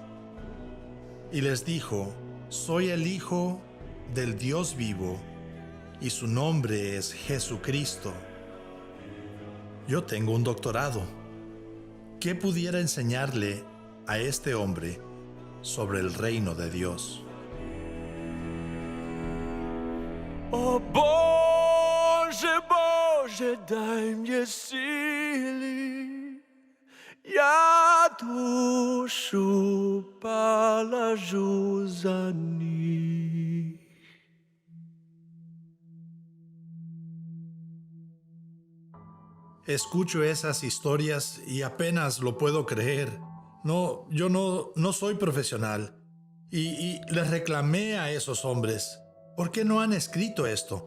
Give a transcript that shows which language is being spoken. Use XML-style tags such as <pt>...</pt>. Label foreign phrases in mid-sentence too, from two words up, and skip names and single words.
<es>Y les dijo: soy el Hijo del Dios vivo, y su nombre es Jesucristo. Yo tengo un doctorado. ¿Qué pudiera enseñarle a este hombre sobre el reino de Dios?</es> <ru>О Боже, Боже, дай мне силы, я душу положу за них.</ru> <es>Escucho esas historias y apenas lo puedo creer. Yo no soy profesional. Y les reclamé a esos hombres: ¿Por qué no han escrito esto?</es>